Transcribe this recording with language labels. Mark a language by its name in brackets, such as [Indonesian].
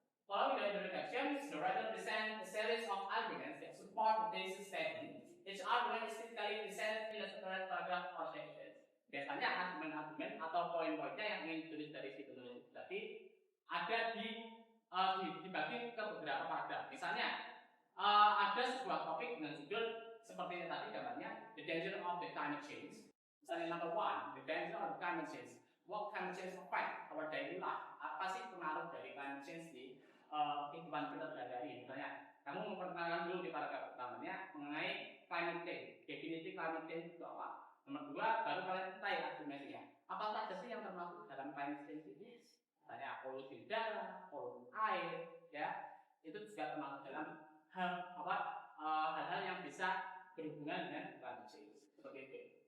[English] Following the introduction, the writer presents a series of arguments that support the thesis statement. Each argument is typically presented in a separate paragraph or section. [Indonesian] Biasanya argumen-argumen atau poin-poinnya yang ingin ditulis dari si penulis tadi ada dibagi ke beberapa paragraf. Misalnya ada sebuah topik dengan judul seperti yang tadi gambarnya [English] The Danger of the Climate Change. [Indonesian] Misalnya number 1, [English] The Danger of the Climate Change. What climate change affect our daily life? [Indonesian] Apa sih pengaruh dari climate change di kehidupan kita sehari-hari? Misalnya kamu memperkenalkan dulu di paragraf pertamanya mengenai climate change. Definisi climate change itu apa? Nomor 2, baru kalian mulai argumennya. Apa saja sih yang termasuk dalam climate change ini? Misalnya polusi udara, polusi air, ya itu juga termasuk dalam hal-hal yang bisa berhubungan dengan climate change. Seperti itu.